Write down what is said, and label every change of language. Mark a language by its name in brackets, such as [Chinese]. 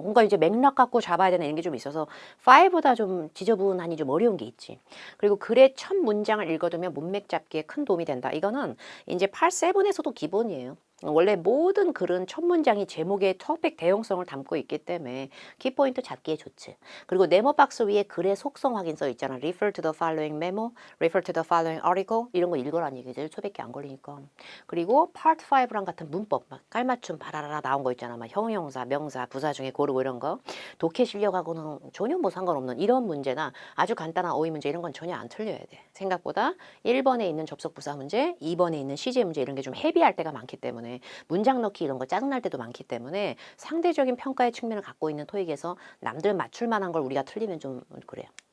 [Korean] 그러니까 이제 맥락 갖고 잡아야 되는 이런 게 좀 있어서 5보다 좀 지저분하니 좀 어려운 게 있지. 그리고 글의 첫 문장을 읽어두면 문맥 잡기에 큰 도움이 된다. 이거는 이제 8, 7에서도 기본이에요. 원래 모든 글은 첫 문장이 제목의 토픽 대용성을 담고 있기 때문에 키포인트 잡기에 좋지. 그리고 네모 박스 위에 글의 속성 확인 써 있잖아. [English] Refer to the following memo, refer to the following article [Korean] 이런 거 읽으라는 얘기지. 초백기 안 걸리니까. 그리고 Part 5랑 같은 문법 막 깔맞춤 바라라라 나온 거 있잖아. 막 형용사, 명사, 부사 중에 고르고 이런 거. 독해 실력하고는 전혀 뭐 상관없는 이런 문제나 아주 간단한 어휘 문제 이런 건 전혀 안 틀려야 돼. 생각보다 1번에 있는 접속 부사 문제, 2번에 있는 시제 문제 이런 게 좀 헤비할 때가 많기 때문에 문장 넣기 이런 거 짜증날 때도 많기 때문에 상대적인 평가의 측면을 갖고 있는 토익에서 남들 맞출 만한 걸 우리가 틀리면 좀 그래요.